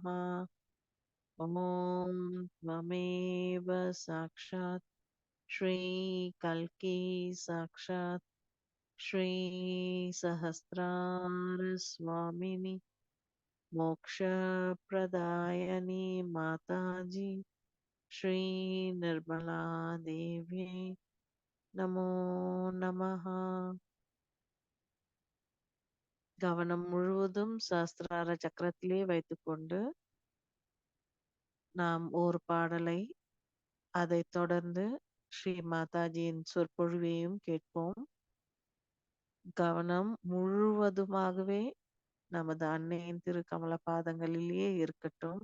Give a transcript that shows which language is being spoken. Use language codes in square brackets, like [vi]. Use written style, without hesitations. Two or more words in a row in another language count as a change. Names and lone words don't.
[sa] ओम त्वमेव साक्षात् श्री कल्की साक्षात् श्री सहस्रार स्वामिनी मोक्ष प्रदायनी माताजी श्री निर्मला देवी नमो नमः. [ta] கவனம் முழுவதும் சஹஸ்ரார சக்கரத்திலே வைத்துக்கொண்டு நாம் ஒரு பாடலை அதைத் தொடர்ந்து ஸ்ரீ மாதாஜியின் சொற்பொழிவையும் கேட்போம். கவனம் முழுவதுமாகவே நமது அன்னையின் திரு கமல பாதங்களிலேயே இருக்கட்டும்.